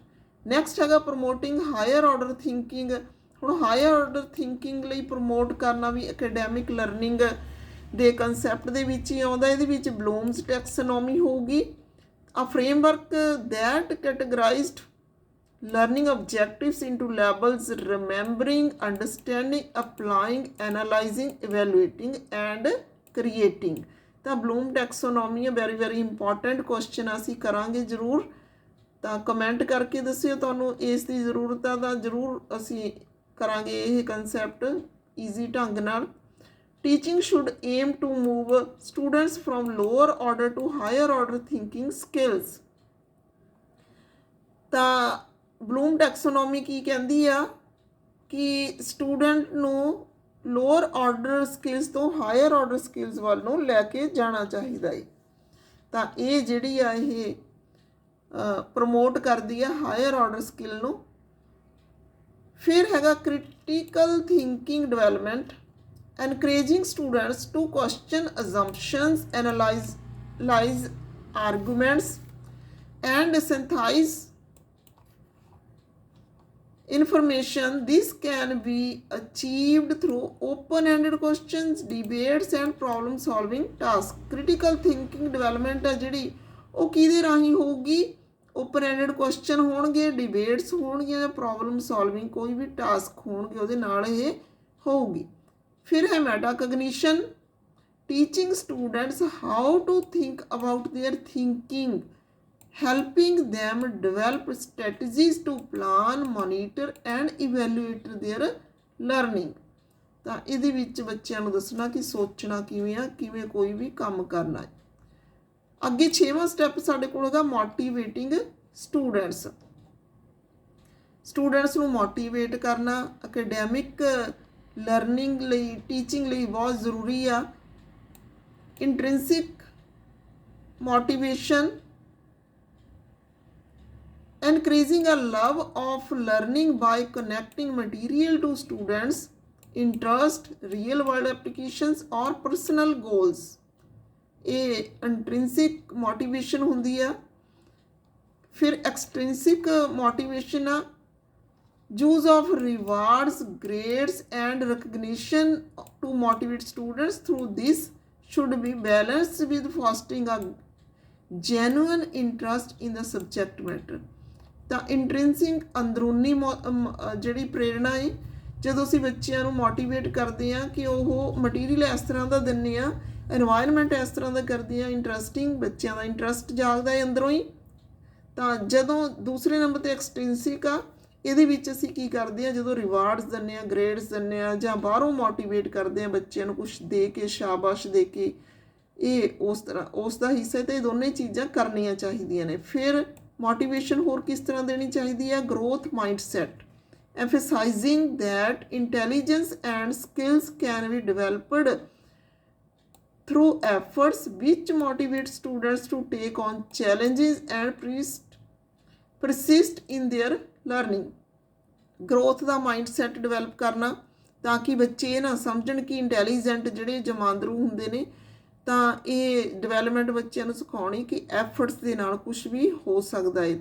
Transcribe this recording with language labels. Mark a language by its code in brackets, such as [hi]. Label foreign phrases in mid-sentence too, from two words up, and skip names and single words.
[pa] ਨੈਕਸਟ ਹੈਗਾ [en] promoting higher order thinking. [pa] ਹੁਣ [en] higher order thinking [pa] ਲਈ ਪ੍ਰਮੋਟ ਕਰਨਾ ਵੀ [en] academic learning [pa] ਦੇ ਕੰਸੈਪਟ ਦੇ ਵਿੱਚ ਹੀ ਆਉਂਦਾ। ਇਹਦੇ ਵਿੱਚ [en] Bloom's taxonomy [pa] ਹੋਊਗੀ, [en] a framework that categorized learning objectives into levels: remembering, understanding, applying, analyzing, evaluating and creating। [pa] ਤਾਂ [en] Bloom taxonomy [pa] ਹੈ, [en] very important question [pa] ਅਸੀਂ ਕਰਾਂਗੇ ਜ਼ਰੂਰ। ਤਾਂ ਕਮੈਂਟ ਕਰਕੇ ਦੱਸਿਓ ਤੁਹਾਨੂੰ ਇਸ ਦੀ ਜ਼ਰੂਰਤ ਆ, ਤਾਂ ਜ਼ਰੂਰ ਅਸੀਂ ਕਰਾਂਗੇ ਇਹ ਕੰਸੈਪਟ ਈਜ਼ੀ ਢੰਗ ਨਾਲ। [en] Teaching should aim to move students from lower order to higher order thinking skills। [pa] ਤਾਂ [en] Bloom taxonomy [pa] ਕੀ ਕਹਿੰਦੀ ਆ ਕਿ ਸਟੂਡੈਂਟ ਨੂੰ [en] lower order skills [pa] ਤੋਂ [en] higher order skills [pa] ਵੱਲ ਨੂੰ ਲੈ ਕੇ ਜਾਣਾ ਚਾਹੀਦਾ ਹੈ। ਤਾਂ ਇਹ ਜਿਹੜੀ ਆ ਇਹ ਪ੍ਰਮੋਟ ਕਰਦੀ ਹੈ [en] higher order skill [pa] ਨੂੰ। ਫਿਰ ਹੈਗਾ [en] critical thinking development, encouraging students to question assumptions, analyze arguments, and synthesize information. This can be achieved through open-ended questions, debates, and problem-solving tasks. Critical thinking development [pa] है ਜਿਹੜੀ ਉਹ ਕਿਹਦੇ ਰਾਹੀਂ ਹੋਊਗੀ? [en] open ended question [pa] ਹੋਣਗੇ, ਡਿਬੇਟਸ ਹੋਣਗੀਆਂ ਜਾਂ [en] problem solving [pa] ਕੋਈ ਵੀ ਟਾਸਕ ਹੋਣਗੇ ਉਹਦੇ ਨਾਲ ਇਹ ਹੋਊਗੀ। ਫਿਰ ਹੈ [en] metacognition, teaching students how to think about their thinking, helping them develop strategies to plan, monitor and evaluate their learning। [pa] ਤਾਂ ਇਹਦੇ ਵਿੱਚ ਬੱਚਿਆਂ ਨੂੰ ਦੱਸਣਾ ਕਿ ਸੋਚਣਾ ਕਿਵੇਂ ਆ, ਕਿਵੇਂ ਕੋਈ ਵੀ ਕੰਮ ਕਰਨਾ ਹੈ। ਅੱਗੇ 6ਵਾਂ ਸਟੈਪ ਸਾਡੇ ਕੋਲ ਹੈਗਾ [en] motivating students. [pa] ਸਟੂਡੈਂਟਸ ਨੂੰ ਮੋਟੀਵੇਟ ਕਰਨਾ [en] academic learning [pa] ਲਈ, ਟੀਚਿੰਗ ਲਈ ਬਹੁਤ ਜ਼ਰੂਰੀ ਆ। [en] intrinsic motivation, encouraging a love of learning by connecting material to students' interest, real world applications or personal goals। [pa] ਇਹ [en] intrinsic motivation [pa] ਹੁੰਦੀ ਆ। ਫਿਰ [en] extrinsic motivation [pa] ਆ, [en] use of rewards, grades and recognition to motivate students. Through this should be balanced with fostering a genuine interest in the subject matter। [pa] ਤਾਂ ਇੰਟ੍ਰਿੰਸਿਕ ਅੰਦਰੂਨੀ ਜਿਹੜੀ ਪ੍ਰੇਰਣਾ ਹੈ, ਜਦੋਂ ਅਸੀਂ ਬੱਚਿਆਂ ਨੂੰ ਮੋਟੀਵੇਟ ਕਰਦੇ ਹਾਂ ਕਿ ਉਹ ਮਟੀਰੀਅਲ ਇਸ ਤਰ੍ਹਾਂ ਦਾ ਦਿੰਦੇ ਹਾਂ, ਇਨਵਾਇਰਮੈਂਟ ਇਸ ਤਰ੍ਹਾਂ ਦਾ ਕਰਦੇ ਹਾਂ, ਇੰਟਰਸਟਿੰਗ, ਬੱਚਿਆਂ ਦਾ ਇੰਟਰਸਟ ਜਾਗਦਾ ਹੈ ਅੰਦਰੋਂ ਹੀ। ਤਾਂ ਜਦੋਂ ਦੂਸਰੇ ਨੰਬਰ 'ਤੇ ਐਕਸਟ੍ਰਿੰਸਿਕ ਆ, ਇਹਦੇ ਵਿੱਚ ਅਸੀਂ ਕੀ ਕਰਦੇ ਹਾਂ, ਜਦੋਂ ਰਿਵਾਰਡਸ ਦਿੰਦੇ ਹਾਂ, ਗ੍ਰੇਡਸ ਦਿੰਦੇ ਹਾਂ ਜਾਂ ਬਾਹਰੋਂ ਮੋਟੀਵੇਟ ਕਰਦੇ ਹਾਂ ਬੱਚਿਆਂ ਨੂੰ ਕੁਛ ਦੇ ਕੇ, ਸ਼ਾਬਾਸ਼ ਦੇ ਕੇ, ਇਹ ਉਸ ਦਾ ਹਿੱਸਾ। ਤਾਂ ਇਹ ਦੋਨੇ ਚੀਜ਼ਾਂ ਕਰਨੀਆਂ ਚਾਹੀਦੀਆਂ ਨੇ। ਫਿਰ ਮੋਟੀਵੇਸ਼ਨ ਹੋਰ ਕਿਸ ਤਰ੍ਹਾਂ ਦੇਣੀ ਚਾਹੀਦੀ ਹੈ? [en] growth mindset, emphasizing that intelligence and skills can be developed through efforts which motivate students to take on challenges and persist in their learning। [pa] ਗਰੋਥ ਦਾ ਮਾਈਂਡਸੈਟ ਡਿਵੈਲਪ ਕਰਨਾ ਤਾਂ ਕਿ ਬੱਚੇ ਇਹ ਨਾ ਸਮਝਣ ਕਿ ਇੰਟੈਲੀਜੈਂਟ ਜਿਹੜੇ ਜਮਾਂਦਰੂ ਹੁੰਦੇ ਨੇ, ਤਾਂ ਇਹ ਡਿਵੈਲਪਮੈਂਟ ਬੱਚਿਆਂ ਨੂੰ ਸਿਖਾਉਣੀ ਕਿ ਐਫਰਟਸ ਦੇ ਨਾਲ ਕੁਝ ਵੀ ਹੋ ਸਕਦਾ ਹੈ।